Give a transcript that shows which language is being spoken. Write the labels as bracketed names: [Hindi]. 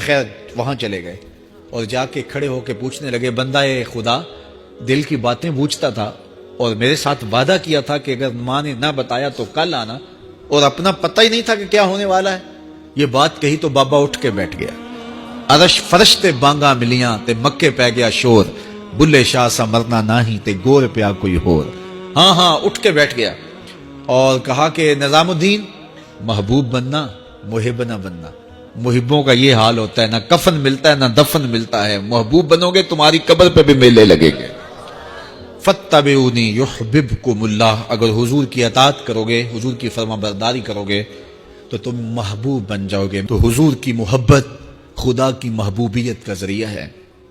[Urdu] خیر وہاں چلے گئے اور جا کے کھڑے ہو کے پوچھنے لگے بندہ خدا دل کی باتیں بوجھتا تھا اور میرے ساتھ وعدہ کیا تھا کہ اگر ماں نے نہ بتایا تو کل آنا، اور اپنا پتہ ہی نہیں تھا کہ کیا ہونے والا ہے. یہ بات کہی تو بابا اٹھ کے بیٹھ گیا. [Punjabi] عرش فرش تے بانگا ملیاں تے مکے پہ گیا شور، بلے شاہ سا مرنا ناہی تے گور پیا کوئی ہور. [Urdu] ہاں اٹھ کے بیٹھ گیا اور کہا کہ نظام الدین محبوب بننا محب نہ بننا. محبوں کا یہ حال ہوتا ہے، نہ کفن ملتا ہے نہ دفن ملتا ہے. محبوب بنو گے تمہاری قبر پہ بھی میلے لگیں گے. [Arabic] فاتبعونی یحببکم اللہ، [Urdu] اگر حضور کی اطاعت کرو گے، حضور کی فرما برداری کرو گے تو تم محبوب بن جاؤ گے. تو حضور کی محبت خدا کی محبوبیت کا ذریعہ ہے.